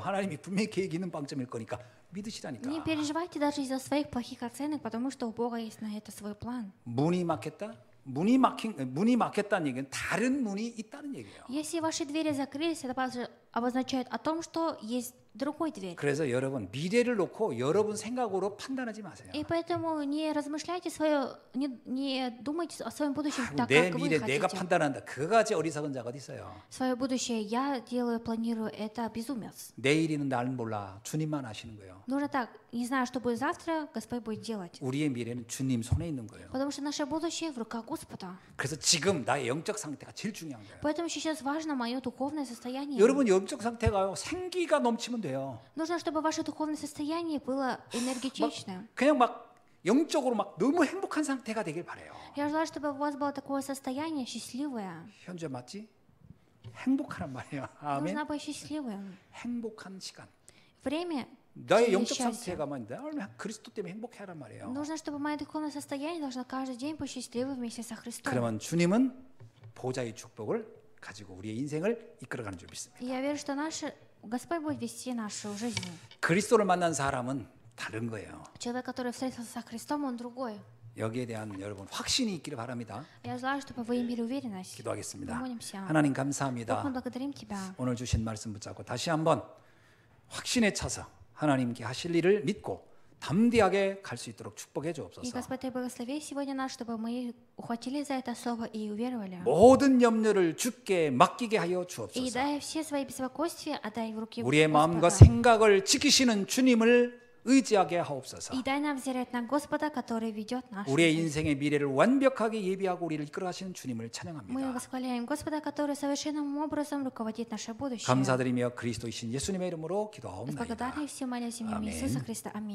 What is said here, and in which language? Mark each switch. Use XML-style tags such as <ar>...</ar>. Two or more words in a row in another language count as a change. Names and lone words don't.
<ko>하나님이 분명히 계획 있는 빵점일 거니까 믿으시라니까.</ko> <ru>Не переживайте даже из-за своих плохих оценок, потому что у Бога есть на это свой план.</ru> <ko>문이 막혔다? 문이 막혔다는 얘기는 다른 문이 있다는 얘기예요.</ko> <ru>Если ваши двери закрылись, это обозначает о том, что есть другой дверь.</ru> <ko>그래서 여러분 미래를 놓고 여러분 생각으로 판단하지 마세요.</ko> <ru>И поэтому не размышляйте не думайте о своем будущем так,</ru> <ko>내</ko> <ru>как вы</ru> <ko>미래 내가</ko> <ru>хотите.</ru> <ko>판단한다. 그거같이 어리석은 자가 어디 있어요?</ko> <ru>Свое будущее я делаю, планирую, это безумец.</ru> <ko>내일이는 날 몰라. 주님만 아시는 거예요.</ko> <ru>Нужно так, не знаю, что будет завтра, Господь будет делать.</ru> <ko>우리의 미래는 주님 손에 있는 거예요.</ko> <ru>Потому что наше будущее в руках Господа.</ru> <ko>그래서 지금 나의 영적 상태가 제일 중요한 거예요.</ko> <ru>Поэтому сейчас важно мое духовное состояние.</ru> <ko>여러분 영적 상태가요. 생기가 넘치면 돼요.</ko> <ru>Нужно, чтобы ваше духовное состояние было энергетичным.</ru> <ko>그냥 막 영적으로 막 너무 행복한 상태가 되길 바래요.</ko> <ru>Я желаю, чтобы у вас было такое состояние счастливое.</ru> <ko>현재 맞지? 행복하란 말이에요. 아멘.</ko> <ru>Нужно быть счастливым.</ru> <ko>행복한 시간.</ko> <ru>Время</ru> <ko>나의</ko> <ru>через</ru> <ko>영적</ko> <ru>счастье.</ru> <ko>상태가 늘 그리스도 때문에 행복해하란 말이에요.</ko> <ru>Нужно, чтобы мое духовное состояние должно каждый день быть счастливым вместе со Христом.</ru> <ko>그러면 주님은 보좌의 축복을 가지고 우리의 인생을 이끌어가는 줄 믿습니다.</ko> <ru>И я верю, что Господь будет вести нашу жизнь.</ru> <ko>그리스도를 만난 사람은 다른 거예요.</ko> <ru>Человек, который встретился со Христом, он другой.</ru> <ko>여기에 대한 여러분 확신이 있기를 바랍니다.</ko> <ru>Я желаю, чтобы вы имели уверенность.</ru> <ko>기도하겠습니다.</ko> <ru>Помолимся.</ru> <ko>하나님</ko> <ru>Бог,</ru> <ko>감사합니다.</ko> <ru>мы благодарим Тебя.</ru> <ko>오늘 주신 말씀 붙잡고 다시 한번 확신에 차서 하나님께 하실 일을 믿고 담대하게 갈 수 있도록 축복해</ko> <ru>И,</ru> <ko>주옵소서.</ko> <ru>Господь, Ты благослови сегодня нас, чтобы мы ухватили за это слово и уверовали.</ru> <ko>모든 염려를 주께 맡기게 하여</ko> <ru>И</ru> <ko>주옵소서.</ko> <ru>дай все свои беспокойствия, отдай в руки</ru> <ko>우리의 마음과</ko> <ru>Господа.</ru> <ko>생각을 지키시는 주님을 의지하게 하옵소서.</ko> <ru>И дай нам взирать на Господа, который ведет нашу</ru> <ko>우리의</ko> <ru>жизнь.</ru> <ko>인생의 미래를 완벽하게 예비하고 우리를 이끌어가시는 주님을</ko> <ru>Мы</ru> <ko>찬양합니다.</ko> <ru>восхваляем Господа, который совершенным образом руководит наше будущее.</ru> <ko>감사드리며 그리스도이신 예수님의 이름으로</ko> <ru>С</ru> <ko>기도하옵나이다.</ko> <ru>благодарностью молясь в имя Аминь. Иисуса Христа. Аминь.</ru>